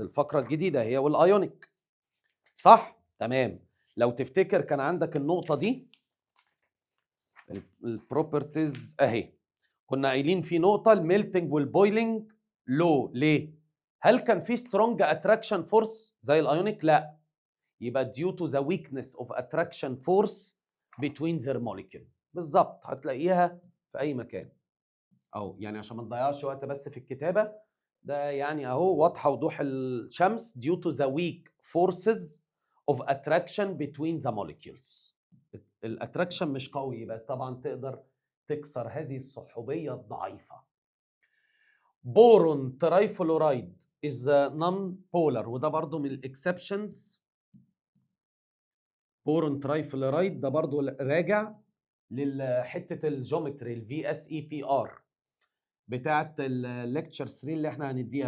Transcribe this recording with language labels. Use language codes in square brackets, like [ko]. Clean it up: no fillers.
[ar] الفقره الجديده هي والايونيك، صح؟ تمام. لو تفتكر كان عندك النقطه دي البروبرتيز اهي، كنا قايلين في نقطه الميلتنج والبويلنج لو. ليه؟ هل كان في سترونج اتراكشن فورس زي الايونيك؟ لا. يبقى [en] due to the weakness of attraction force between their molecule. [ar] بالظبط هتلاقيها في اي مكان. او يعني عشان ما نضيعش وقت بس في الكتابه، ده يعني اهو واضحه وضوح الشمس. [en] due to the weak forces of attraction between the molecules. [ar] الاتراكشن مش قوي، يبقى طبعا تقدر تكسر هذه الصحوبيه الضعيفه. بورون ترايفلورايد [en] is non polar، [ar] وده برضو من الاكسبشنز. بورون ترايفلورايد ده برضو راجع لحته الجيومتري الفي اس اي بي ار بتاعه الليكتشر 3 اللي احنا هنديها.